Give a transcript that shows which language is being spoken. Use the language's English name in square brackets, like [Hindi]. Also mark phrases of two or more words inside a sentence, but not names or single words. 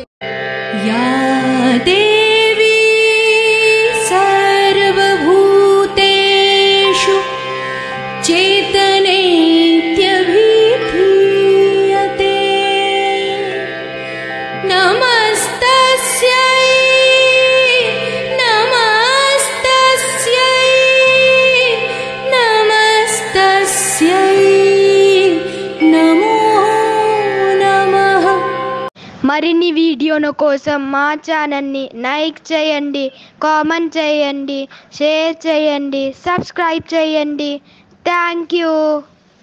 [Sanskrit] या देवी सर्वभूतेषु चेतनेत्यभिधीयते नमस्तस्यै नमस्तस्यै नमस्तस्यै नमो नमः. [Telugu] మరిన్ని వీడియోల కోసం మా ఛానల్ని లైక్ చేయండి, కామెంట్ చేయండి, షేర్ చేయండి, సబ్స్క్రైబ్ చేయండి. [English] Thank you.